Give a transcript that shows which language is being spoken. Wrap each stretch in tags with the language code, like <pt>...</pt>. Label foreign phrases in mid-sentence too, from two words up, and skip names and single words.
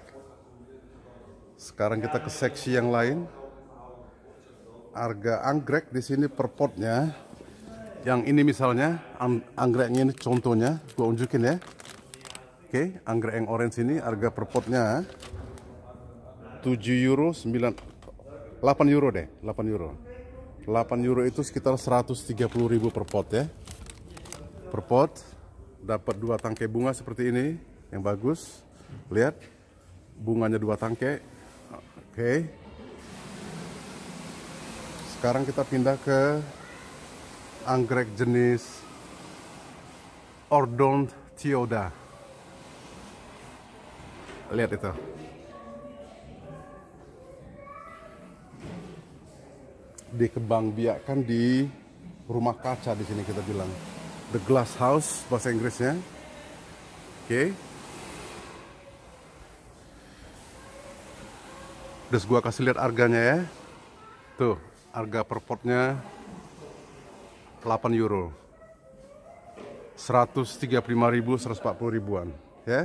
<id>Sekarang kita ke seksi yang lain. Harga anggrek di sini per potnya. Yang ini misalnya, anggreknya ini contohnya, gua unjukin ya. Oke, anggrek yang orange ini harga per potnya 7 euro, 8 euro deh, 8 euro. 8 euro itu sekitar 130.000 per pot ya. Per pot, dapat 2 tangkai bunga seperti ini, yang bagus. Lihat, bunganya 2 tangkai. Oke. Sekarang kita pindah ke anggrek jenis Odontiota. Lihat itu. Dikembangbiakkan di rumah kaca di sini kita bilang.</id> <en>The glass house</en> <id>bahasa Inggrisnya. Oke. Terus gua kasih lihat harganya ya. Tuh, harga per potnya 8 euro, 135.000, 140 ribuan ya.</id>